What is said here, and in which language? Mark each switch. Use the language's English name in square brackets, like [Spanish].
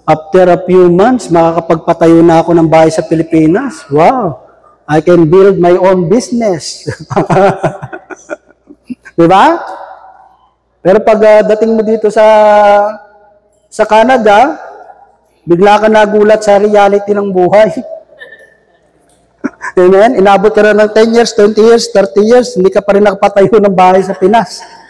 [Filipino] After a few months, makakapagpatayo na ako ng bahay sa Pilipinas. Wow! [English] I can build my own business. [Filipino] Diba? Pero pag dating mo dito sa Canada, bigla ka nagulat sa reality ng buhay. Amen? Inabot ka na ng 10 years, 20 years, 30 years, hindi ka pa rin nakapatayo ng bahay sa Pinas.